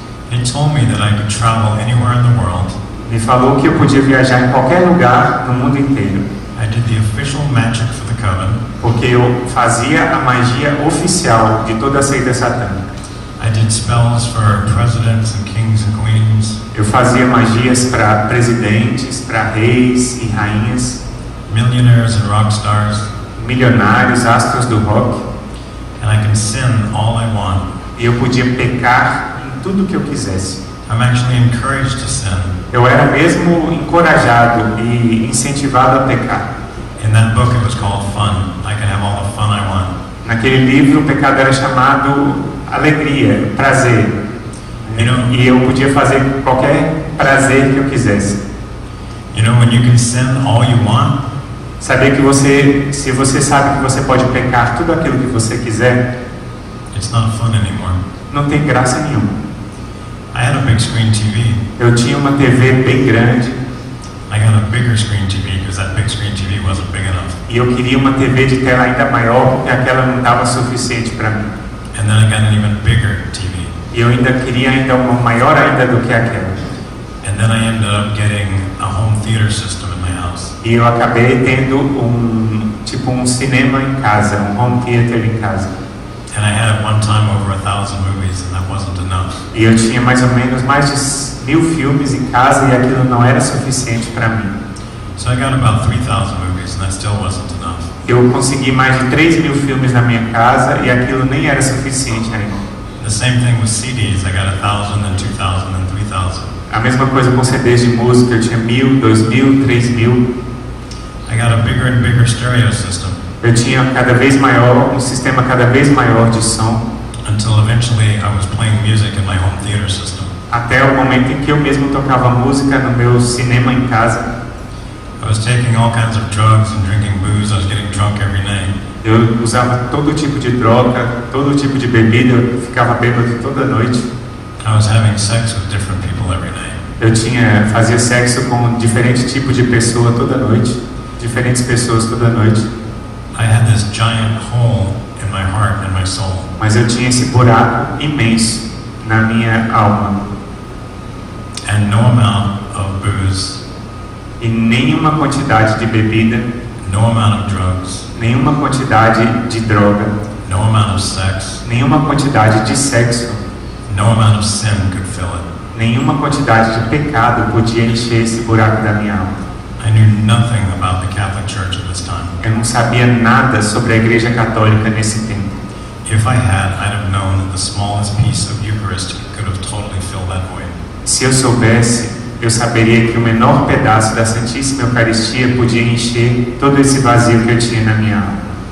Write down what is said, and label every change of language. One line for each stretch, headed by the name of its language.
English: it told me that I could travel anywhere in the world.
Portuguese: me falou que eu podia viajar em qualquer lugar no mundo inteiro,
English: I did the official magic for the coven.
Portuguese: porque eu fazia a magia oficial de toda a seita satânica.
English: I did spells for presidents and kings and queens,
Portuguese: Eu fazia magias para presidentes, para reis e rainhas,
English: millionaires and rock stars,
Portuguese: milionários, astros do rock,
English: and I can sin all I want.
Portuguese: e eu podia pecar em tudo que eu quisesse.
English: I'm actually encouraged to sin.
Portuguese: Eu era mesmo encorajado e incentivado a pecar.
English: In that book it was called Fun. I can have all the fun I want.
Portuguese: Naquele livro, o pecado era chamado alegria, prazer.
English: You know,
Portuguese: E eu podia fazer qualquer prazer que eu quisesse.
English: when you can sin all you want,
Portuguese: Saber que se você sabe que você pode pecar tudo aquilo que você quiser,
English: it's not fun anymore.
Portuguese: não tem graça nenhuma.
English: I had a big screen TV.
Portuguese: Eu tinha uma TV bem grande
English: I got a bigger screen TV because that big screen TV wasn't big enough.
Portuguese: e eu queria uma TV de tela ainda maior porque aquela não estava suficiente para mim.
English: And then I got an even bigger TV.
Portuguese: E eu ainda queria ainda uma maior ainda do que aquela.
English: And then I ended up getting a home theater system in my house.
Portuguese: E eu acabei tendo um cinema em casa, um home theater em casa.
English: And I had at one time over 1,000 movies, and that wasn't enough.
Portuguese: E eu tinha mais ou menos mais de 1000 filmes em casa e aquilo não era suficiente para mim.
English: So I got about 3,000 movies, and that still wasn't enough.
Portuguese: Eu consegui mais de 3.000 filmes na minha casa e aquilo nem era suficiente ainda.
English: The same thing with CDs. I got 1,000 and 2,000 and 3,000.
Portuguese: A mesma coisa com CDs de música, eu tinha 1.000, 2.000, 3.000.
English: I got a bigger and bigger stereo system
Portuguese: Eu tinha cada vez maior, um sistema cada vez maior de som,
English: until eventually I was playing music in my home theater system.
Portuguese: até o momento em que eu mesmo tocava música no meu cinema em casa.
English: I was taking all kinds of drugs and drinking booze. I was getting drunk every night.
Portuguese: Eu usava todo tipo de droga, todo tipo de bebida, eu ficava bêbado toda noite.
English: I was having sex with different people every night.
Portuguese: Eu fazia sexo com diferente tipo de pessoa toda noite, diferentes pessoas toda noite.
English: I had this giant hole in my heart and my soul.
Portuguese: Mas eu tinha esse buraco imenso na minha alma.
English: And no amount of booze,
Portuguese: E nenhuma quantidade de bebida,
English: no amount of drugs,
Portuguese: nenhuma quantidade de droga,
English: no amount of sex,
Portuguese: nenhuma quantidade de sexo,
English: no amount of sin could fill it.
Portuguese: nenhuma quantidade de pecado podia encher esse buraco da minha alma.
English: I knew nothing about the Catholic Church at this time.
Portuguese: Eu não sabia nada sobre a Igreja Católica nesse tempo.
English: If I had, I'd have known that the smallest piece of Eucharist could have totally filled that void.
Portuguese: Se eu soubesse, eu saberia que o menor pedaço da Santíssima Eucaristia podia encher todo esse vazio que eu tinha na minha alma.